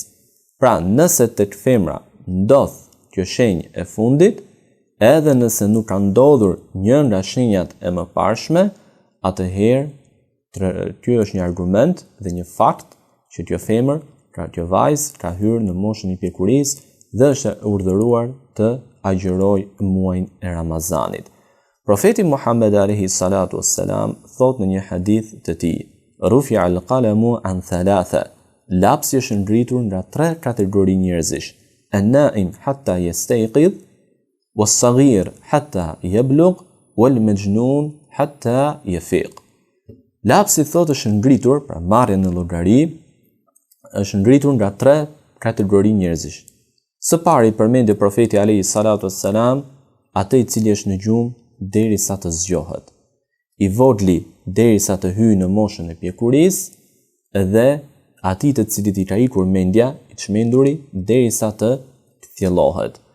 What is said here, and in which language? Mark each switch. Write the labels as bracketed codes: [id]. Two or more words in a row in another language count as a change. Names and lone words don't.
[sq] Pra, nëse tek femra ndodh kjo shenjë e fundit, edhe nëse nuk ka ndodhur një nga shenjat e mëparshme, atëherë ky është një argument dhe një fakt që kjo femër, kjo vajzë ka hyrë në moshën e pjekurisë dhe është urdhëruar të agjërojë muajin e Ramazanit. Profeti Muhammed [ar] عليه الصلاة والسلام [sq] thot në një hadith të tij: [ar] "رفع القلم عن ثلاثة." [sq] Lapsi është ngritur nga 3 kategori njerëzish: [ar] النائم حتى يستيقظ والصغير حتى يبلغ والمجنون حتى يفيق. [sq] Lapsi thot është ngritur, pra marrja në llogari, është ngritur nga 3 kategori njerëzish. Së pari përmendi profeti [ar] عليه الصلاة والسلام [sq] atë i cili është në gjumë derisa të zgjohet, i vogli derisa të hyjë në moshën e pjekurisë dhe atij të cilit i ka ikur mendja, i çmenduri derisa të thjellohet.